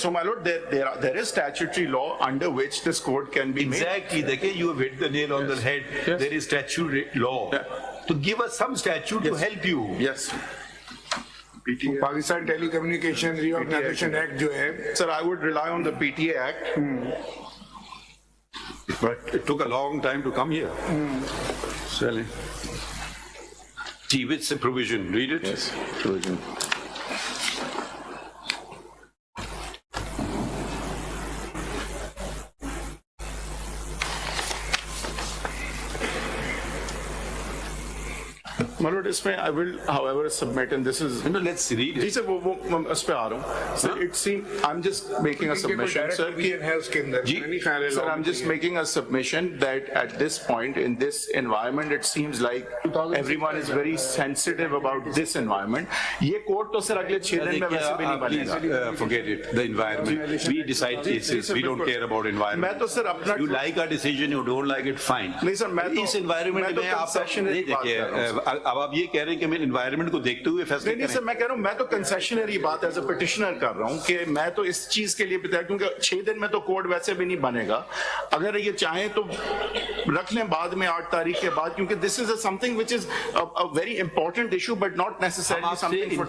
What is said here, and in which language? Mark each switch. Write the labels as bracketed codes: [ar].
[en] So, my lord, there is statutory law under which this code can be made. Exactly. Dekhe, you have hit the nail on the head. Yes. There is statutory law. To give us some statute to help you. Yes. [ur] Pakistan tele communication re organization act جو ہے, [en] Sir, I would rely on the PTA Act. But it took a long time to come here. Selling. Gee, with the provision. Read it. Yes, provision. My lord, [ur] اس میں [en] I will, however, submit, and this is. No, let's read it. [ur] جی سر وہ اس پہ آ رہا ہوں. [en] Sir, it seems I'm just making a submission, sir. [ur] ہے اس کے اندر. [en] Sir, I'm just making a submission that at this point in this environment, it seems like everyone is very sensitive about this environment. [ur] یہ code تو سر اگلے 6 دن میں ویسے بھی نہیں بنے گا. [en] Forget it. The environment. We decide cases. We don't care about environment. [ur] میں تو سر اپنا. [en] You like our decision, you don't like it, fine. [ur] نہیں سر, میں اس environment میں آپ اب آپ یہ کہہ رہے ہیں کہ میں انوائرمنٹ کو دیکھتے ہوئے فیصلے نہیں سر, میں کہہ رہا ہوں میں تو کنسیشنری بات [en] as a petitioner [ur] کر رہا ہوں کہ میں تو اس چیز کے لیے بتایا, کیونکہ 6 دن میں تو کوڈ ویسے بھی نہیں بنے گا. اگر یہ چاہیں تو رکھ لیں بعد میں 8 تاریخ کے بعد, کیونکہ [en] This is something which is a very important issue but not necessarily something.